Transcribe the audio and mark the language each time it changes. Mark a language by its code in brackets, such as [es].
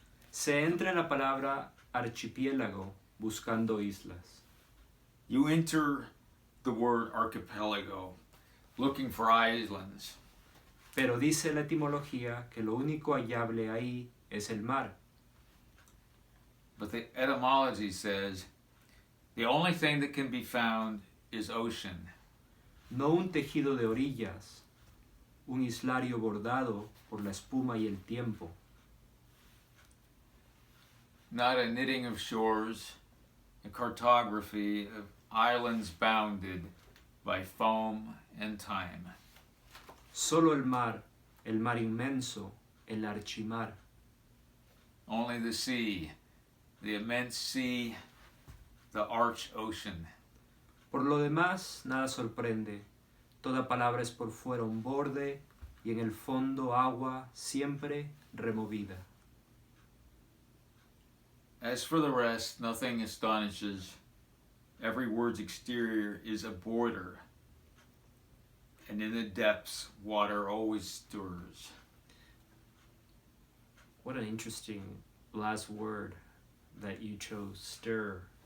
[es] Se entra en la palabra archipiélago buscando islas. [en] You enter the word archipelago looking for islands. [es] Pero dice la etimología que lo único hallable ahí es el mar. [en] But the etymology says the only thing that can be found is ocean. [es] No un tejido de orillas, un islario bordado por la espuma y el tiempo. [en] Not a knitting of shores, a cartography of islands bounded by foam and time. [es] Solo el mar inmenso, el archimar. [en] Only the sea, the immense sea, the arch ocean. [es] Por lo demás, nada sorprende. Toda palabra es por fuera un borde y en el fondo agua siempre removida. [en] As for the rest, nothing astonishes. Every word's exterior is a border, and in the depths, water always stirs. What an interesting last word that you chose, stir.